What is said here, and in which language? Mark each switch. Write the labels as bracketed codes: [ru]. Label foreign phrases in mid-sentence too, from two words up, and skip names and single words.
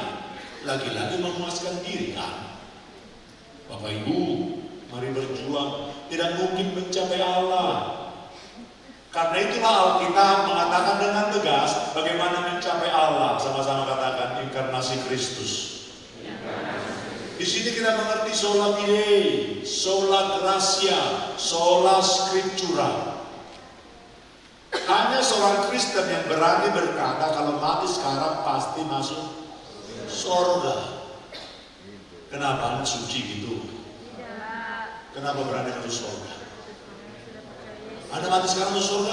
[id] Lagi-lagi memuaskan diri kan. Bapak Ibu, mari berjuang. Tidak mungkin mencapai Allah. Karena itulah Alkitab mengatakan dengan tegas bagaimana mencapai Allah. Sama-sama katakan inkarnasi Kristus. Di sini kita mengerti [la] sola fide, sola gratia, sola scriptura. [id] Hanya seorang Kristen yang berani berkata kalau mati sekarang pasti masuk surga. Kenapa Anda suci gitu? Kenapa berani masuk surga? Anda mati sekarang masuk surga?